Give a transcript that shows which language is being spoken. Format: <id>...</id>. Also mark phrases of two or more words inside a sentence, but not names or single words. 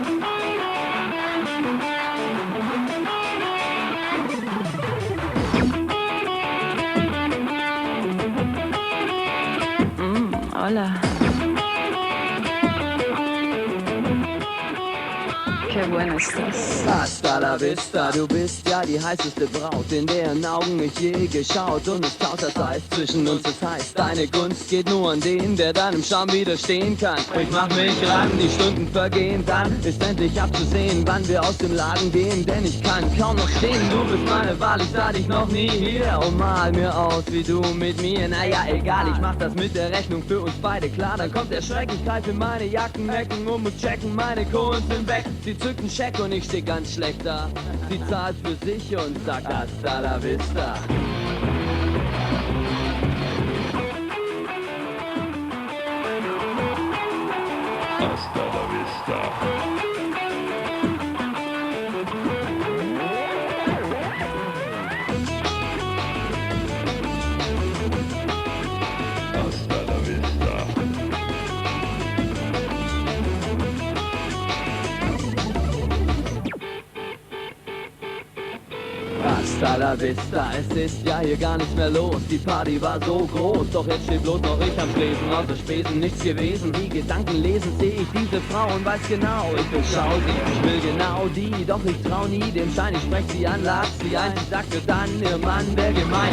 <es>Hola. Qué bueno estás. Hasta la vista,</es> <de>du bist ja die heißeste Braut, in deren Augen ich je geschaut. Und es taut das Eis zwischen uns, das heißt, deine Gunst geht nur an den, der deinem Charme widerstehen kann. Ich mach mich ran, die Stunden vergehen, dann ist endlich abzusehen, wann wir aus dem Laden gehen. Denn ich kann kaum noch stehen, du bist meine Wahl, ich sah dich noch nie hier. Und mal mir aus, wie du mit mir, naja egal, ich mach das mit der Rechnung für uns beide klar. Dann kommt der Schreck, ich greif in meine Jackenhecken und muss checken, meine Kohlen sind weg. Sie zückt einen Scheck und ich steh ganz schlecht da. Sie zahlt für sich und sagt</de> <es>hasta la vista. Hasta la vista. Hasta la vista. Hasta la vista,</es> <de>es ist ja hier gar nichts mehr los. Die Party war so groß, doch jetzt steht bloß noch ich am Tresen. Außer Spesen nichts gewesen. Die Gedanken lesen, seh ich diese Frau und weiß genau, ich durchschau sie, ich will genau die. Doch ich trau nie dem Schein, ich sprech sie an, lad sie ein. Sie sagte dann, ihr Mann wär gemein.</de>